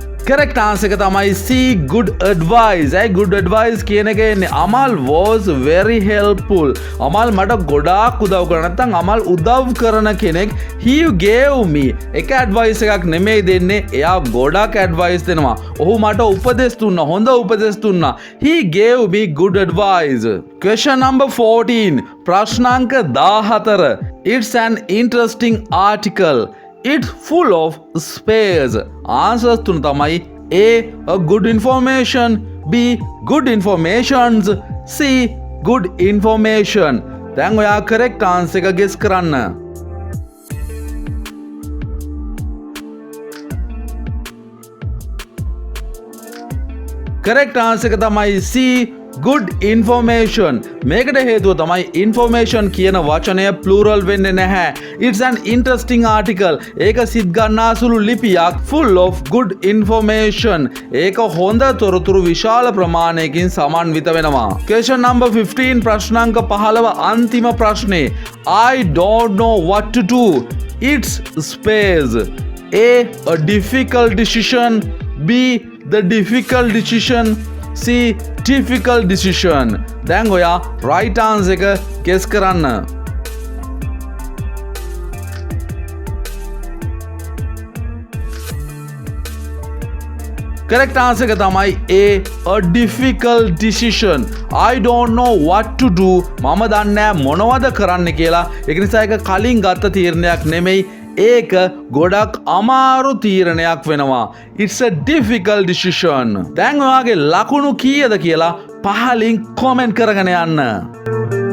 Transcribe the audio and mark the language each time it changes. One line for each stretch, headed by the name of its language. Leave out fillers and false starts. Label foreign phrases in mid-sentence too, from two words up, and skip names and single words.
English: correct answer
Sinhala: එක තමයි
English: C good advice. good advice
Sinhala: කියන එක එන්නේ
English: අමල් was very helpful.
Sinhala: අමල් මට ගොඩාක් උදව් කරා. නැත්නම් අමල් උදව් කරන කෙනෙක්.
English: He gave me
Sinhala: එක advice එකක් නෙමෙයි දෙන්නේ. එයා ගොඩාක් advice දෙනවා. ඔහු මට උපදෙස් දුන්නා. හොඳ උපදෙස් දුන්නා.
English: He gave me good advice. Question number 14.
Sinhala: ප්‍රශ්නාංක 14.
English: It's an interesting article. It's full of space. Answers
Sinhala: තුන තමයි
English: A good information, B good informations, C good information.
Sinhala: දැන් ඔයා
English: correct answer එක guess කරන්න. correct answer
Sinhala: එක තමයි
English: C good information.
Sinhala: මේකට හේතුව තමයි information කියන වචනය plural වෙන්නේ නැහැ.
English: It's an interesting article.
Sinhala: ඒක සිත් ගන්නාසුළු ලිපියක්
English: full of good information.
Sinhala: ඒක හොඳ තොරතුරු විශාල ප්‍රමාණයකින් සමන්විත වෙනවා.
English: Question number
Sinhala: 15 ප්‍රශ්නාංක 15 අන්තිම ප්‍රශ්නේ.
English: I don't know what to do. It's space. A difficult decision. B the difficult decision. C difficult decision.
Sinhala: දැන් ඔයා
English: right answer
Sinhala: එක guess කරන්න.
English: correct answer
Sinhala: එක තමයි
English: A difficult decision. I don't know what to do.
Sinhala: මම දන්නේ නැහැ මොනවද කරන්න කියලා. ඒක නිසා ඒක කලින් ගත්ත තීරණයක් නෙමෙයි. ඒක ගොඩක් අමාරු තීරණයක් වෙනවා.
English: It's a difficult decision.
Sinhala: දැන් ඔයාගේ ලකුණු කීයද කියලා පහලින් comment කරගෙන යන්න.